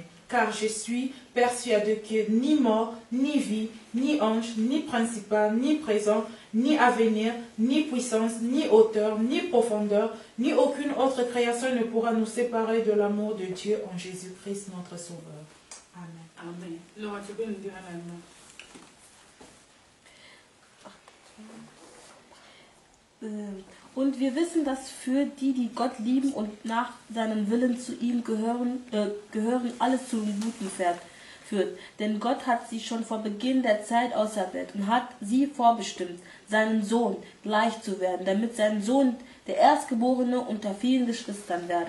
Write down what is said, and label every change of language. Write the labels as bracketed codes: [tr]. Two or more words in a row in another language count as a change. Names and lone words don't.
[fr] Car je suis persuadé que ni mort, ni vie, ni ange, ni principal, ni présent, ni avenir, ni puissance, ni hauteur, ni profondeur, ni aucune autre création ne pourra nous séparer de l'amour de Dieu en Jésus-Christ notre Sauveur. Amen. Amen. Laura, tu peux nous dire un allemand? [de] Und wir wissen, dass für die, die Gott lieben und nach seinem Willen zu ihm gehören, alles zum Guten führt. Denn Gott hat sie schon vor Beginn der Zeit auserwählt und hat sie vorbestimmt, seinem Sohn gleich zu werden, damit sein Sohn der Erstgeborene unter vielen Geschwistern werde.